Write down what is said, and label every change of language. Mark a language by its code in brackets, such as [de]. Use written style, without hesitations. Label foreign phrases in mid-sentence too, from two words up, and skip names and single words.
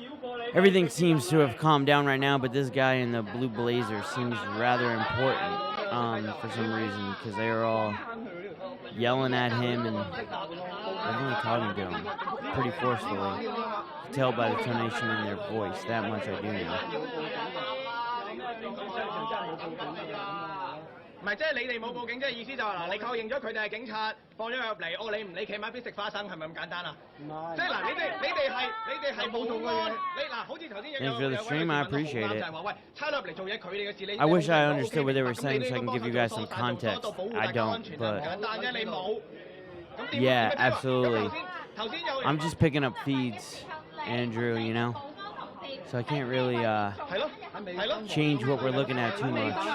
[en] everything seems to have calmed down right now, but this guy in the blue blazer seems rather important for some reason, because they are all yelling at him and definitely talking to him pretty forcefully. You can tell by the tonation in their voice, that much I do know. [yue] 唔係，即係你哋冇報警，即係意思就係嗱，你確認咗佢哋係警察，放咗佢入嚟，哦，你唔理企埋邊食花生，係咪咁簡單啊？唔係，即係嗱，你哋係冇做過嘢。你嗱，好似頭先有 [en] Thanks for the stream, I appreciate it. [yue] 就係話喂，差佬入嚟做嘢，佢哋嘅事你。 [en] I wish I understood what they were saying so I can give you guys some context. I don't, but yeah, absolutely. I'm just picking up feeds, Andrew, you know? So I can't really change what we're looking at too much.